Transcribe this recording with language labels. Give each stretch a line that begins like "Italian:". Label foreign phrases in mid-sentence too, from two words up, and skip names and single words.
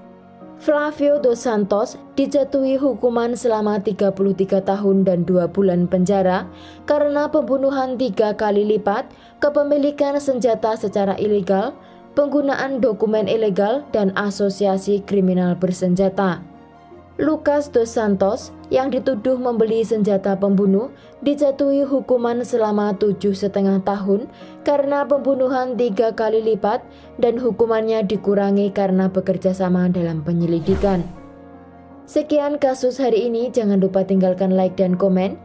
Indonesian: Flavio dos Santos dijatuhi hukuman selama 33 tahun dan 2 bulan penjara karena pembunuhan 3 kali lipat, kepemilikan senjata secara ilegal, penggunaan dokumen ilegal, dan asosiasi kriminal bersenjata. Lucas dos Santos yang dituduh membeli senjata pembunuh dijatuhi hukuman selama 7,5 tahun karena pembunuhan 3 kali lipat dan hukumannya dikurangi karena bekerja sama dalam penyelidikan. Sekian kasus hari ini, jangan lupa tinggalkan like dan komen.